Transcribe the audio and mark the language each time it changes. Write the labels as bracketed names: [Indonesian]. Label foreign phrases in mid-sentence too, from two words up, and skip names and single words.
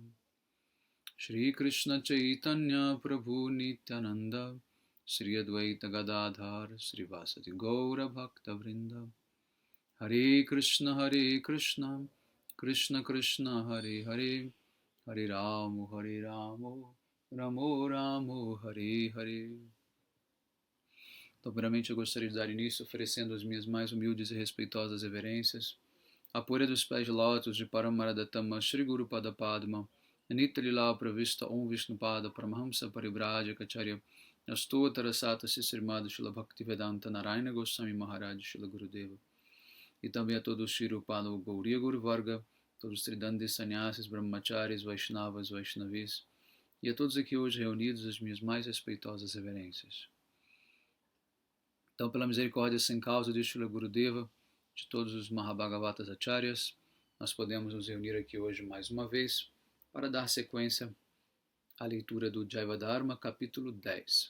[Portuguese] Shri Krishna Chaitanya Prabhu Nityananda Shri Advaita Gadadhar Shri Vasati Gaura Bhakta Vrinda Hare Krishna Krishna Krishna Hare Hare Hare Ramo Ramo Ramo Hare Hare. Então, primeiramente, eu gostaria de dar início oferecendo as minhas mais humildes e respeitosas reverências à poeira dos pés de lótus de Paramaradattama Shri Guru Pada Padma Nitya Lila Pravista Om Vishnupada Paramahamsa Paribraja Kacharya Astuttara Sata Sisrimada Shila Bhaktivedanta Narayana Goswami Maharaj Shila Gurudeva. E também a todos os Shri Rupada Gauriya Guru Varga, todos os Tridandis Sannyasis, Brahmacharis, Vaishnavas, Vaishnavis, e a todos aqui hoje reunidos as minhas mais respeitosas reverências. Então, pela misericórdia sem causa de Srila Gurudeva, de todos os Mahabhagavatas Acharyas, nós podemos nos reunir aqui hoje mais uma vez para dar sequência à leitura do Jaiva Dharma, capítulo 10.